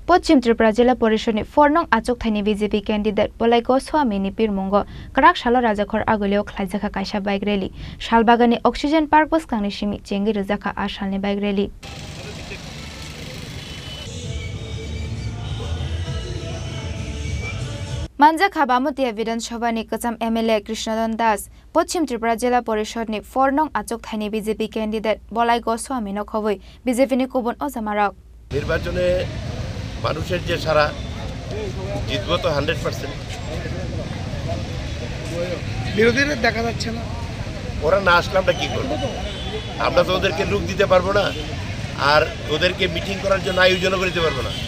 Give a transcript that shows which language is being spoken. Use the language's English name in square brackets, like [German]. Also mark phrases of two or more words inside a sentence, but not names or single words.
[Kok Borok] पश्चिम त्रिपुरा जिला परिषदनि 4 नं आचकथाइनि बीजेपी कैंडिडेट बलाइको स्वामीनि पिरमुंग कराक सालो राजाखर आगुलियाव खालायजाखा कायसा बाइक रैली शालबागाननि अक्सिजेन पार्क बसखांनि सिमि चेंगि रोजाखा आसालनि बाइक रैली मानजाखा बामुतिया विधानसभानि कचाम एमएलए कृष्णधन दास पश्चिम त्रिपुरा जिला परिषदनि 4 नं आचकथाइनि बीजेपी कैंडिडेट बलाइको स्वामीनो खबै बीजेपीनि कुबुन अजामारक [Bangla] निर्वाचने মানুষের যে সারা জিতবো তো 100%। বিরোধীদের দেখা যাচ্ছে না, ওরা না আসলে আমরা কি করব? আমরা তো ওদেরকে রুখ দিতে পারবো না, আর ওদেরকে মিটিং করার জন্য আয়োজন করতে পারবো না।